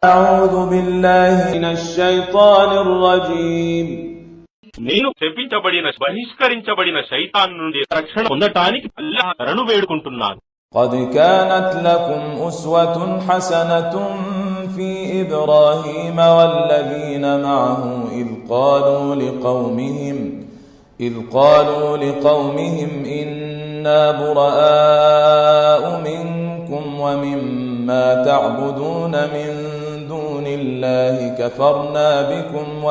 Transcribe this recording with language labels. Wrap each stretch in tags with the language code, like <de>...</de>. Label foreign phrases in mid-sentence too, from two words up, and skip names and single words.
<ar>أعوذ بالله من الشيطان الرجيم.</ar> <te>నేను శపించబడిన బహిష్కరించబడిన శైతాన్ నుండి రక్షణ పొందటానికి అల్లాహ్ శరణు వేడుకుంటున్నాను.</te> <ar>قد كانت لكم أسوة حسنة في إبراهيم والذين معه إذ قالوا لقومهم إنا براء منكم ومما تعبدون من دون الله كفرنا بكم</ar>